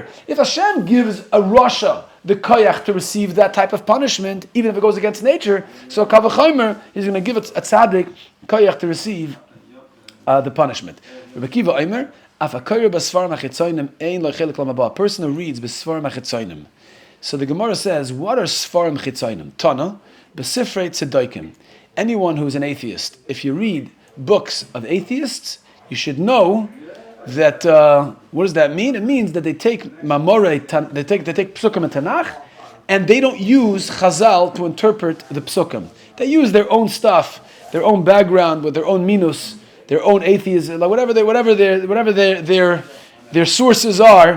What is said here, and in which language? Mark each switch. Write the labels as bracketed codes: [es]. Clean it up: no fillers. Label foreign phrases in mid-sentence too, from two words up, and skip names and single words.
[en] If Hashem gives a rasha the koyach to receive that type of punishment, even if it goes against nature, so [he] קל וחומר, [en] he's going to give it a tzaddik koyach to receive the punishment. A person who reads [he] בספרים החיצונים. [en] So the Gemara says, what are [he] ספרים חיצונים? תנא בספרי צדוקים. [en] Anyone who is an atheist, if you read books of atheists, you should know that, what does that mean? It means that they take mamorei, they take psukim and Tanakh, and they don't use Chazal to interpret the psukim. They use their own stuff, their own background, with their own minus, their own atheism, like whatever their sources are.